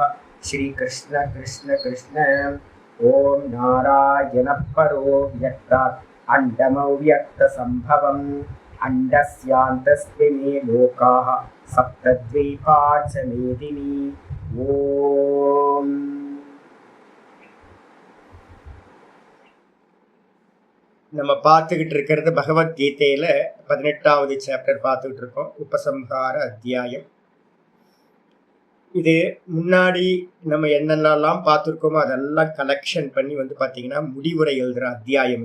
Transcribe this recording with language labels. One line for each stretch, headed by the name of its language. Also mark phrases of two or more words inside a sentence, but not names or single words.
Sanskrit: श्रीकृष्ण कृष्ण कृष्ण। ॐ नारायणः परो व्यक्तात् अण्डमव्यक्तसम्भवम् अण्डस्यान्तस्मिन् लोकाः सप्तद्वीपा च मेदिनी।
Tamil: ॐ நம்ம பார்த்துக்கிட்டு இருக்கிறது பகவத்கீதையில 18வது சாப்டர் பார்த்துக்கிட்டு இருக்கோம். உபசம்ஹார அத்தியாயம். இது முன்னாடி நம்ம என்னென்னலாம் பார்த்துருக்கோமோ அதெல்லாம் கலெக்ஷன் பண்ணி பார்த்தீங்கன்னா முடிவுரை எழுதுகிற அத்தியாயம்.